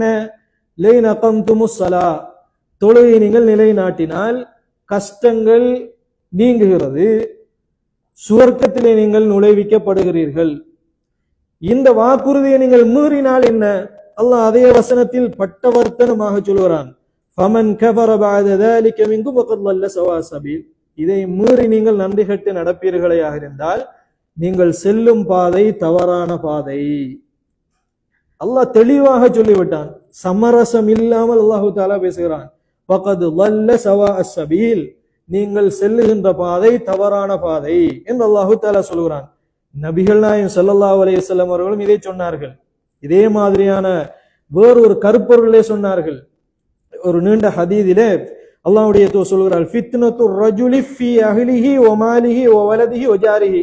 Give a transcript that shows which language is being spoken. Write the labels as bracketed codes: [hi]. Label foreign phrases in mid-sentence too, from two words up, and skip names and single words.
[ar] لئن أقمتم الصلاة, [ta] தொழுகையை நீங்கள் நிலைநாட்டினால் கஷ்டங்கள் நீங்குகிறது, சுவர்க்கத்திலே நீங்கள் நுழைவிக்கப்படுகிறீர்கள். இந்த வாக்குறுதியை நீங்கள் மீறினால் என்ன? அல்லாஹ் அதே வசனத்தில் பட்டவர்த்தனமாக சொல்கிறான், [ar] فمن كفر بعد ذلك منكم وقد ضل سواء السبيل. [ta] இதை மீறி நீங்கள் நன்றி கெட்டு நடப்பீர்களாக இருந்தால் நீங்கள் செல்லும் பாதை தவறான பாதை. அல்லாஹ் தெளிவாக சொல்லிவிட்டான். சமரசம் இல்லாமல் [ar] الله تعالى [ta] பேசுகிறான். [ar] وقد ضل سواء السبيل, [ta] நீங்கள் செல்லுகின்ற பாதை தவறான பாதை என்று [ar] الله تعالى [ta] சொல்கிறான். நபிகள் நாயகம் [ar] صلى الله عليه وسلم [ta] அவர்களும் இதை சொன்னார்கள். இதே மாதிரியான வேறொரு கருப்பொருளே சொன்னார்கள். ஒரு நீண்ட ஹதீஸிலே அல்லாஹ்வுடைய தூதர் சொல்கிறார், [ar] فتنة الرجل في أهله و ماله و ولده و جاره.